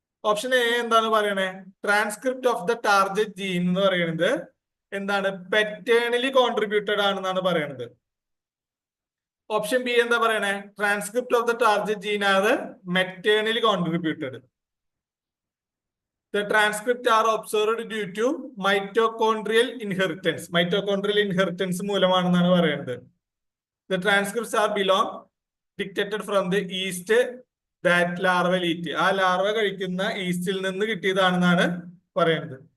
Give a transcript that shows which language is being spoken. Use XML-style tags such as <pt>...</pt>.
<ml>Option A എന്താണ് പറയണേ? Transcript of the target gene എന്ന് പറയുന്നത് എന്താണ്? പെറ്റേണലി കോൺട്രിബ്യൂട്ടഡ് ആണെന്നാണ് പറയണത്. ഓപ്ഷൻ ബി എന്താ പറയണേ? Transcript of the target gene ആണ് മെറ്റേണലി contributed.</ml> <en>The transcripts are observed due to mitochondrial inheritance.</en> <ml>Mitochondrial inheritance മൂലമാണെന്നാണ് പറയുന്നത്.</ml> <en>The transcripts are dictated from the yeast that larva eat.</en> <ml>ആ ലാർവ കഴിക്കുന്ന ഈസ്റ്റിൽ നിന്ന് കിട്ടിയതാണെന്നാണ് പറയുന്നത്.</ml>